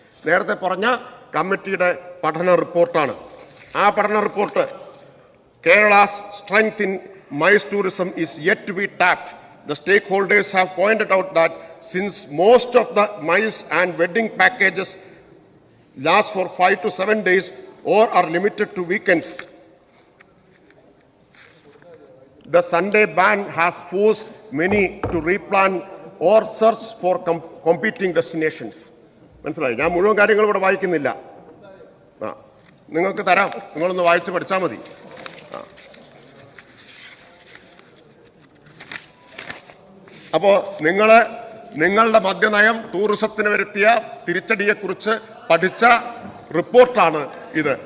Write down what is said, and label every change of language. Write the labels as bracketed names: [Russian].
[Malayalam] നേരത്തെ പറഞ്ഞ കമ്മിറ്റിയുടെ പഠന റിപ്പോർട്ടാണ്. ആ പഠന report [English] Kerala's strength in MICE tourism is yet to be tapped. The stakeholders have pointed out that since most of the MICE and wedding packages last for 5 to 7 days or are limited to weekends, the Sunday ban has forced many to replan or search for competing destinations. [Malayalam] മനസ്സിലായി? ഞാൻ മുഴുവൻ കാര്യങ്ങളും ഇവിടെ വായിക്കുന്നില്ല. നിങ്ങൾക്ക് തരാം, നിങ്ങളൊന്ന് വായിച്ച് പഠിച്ചാൽ മതി. അപ്പോൾ നിങ്ങളുടെ മദ്യനയം ടൂറിസത്തിന് വരുത്തിയ തിരിച്ചടിയെക്കുറിച്ച് പഠിച്ച റിപ്പോർട്ടാണ് ഇത്.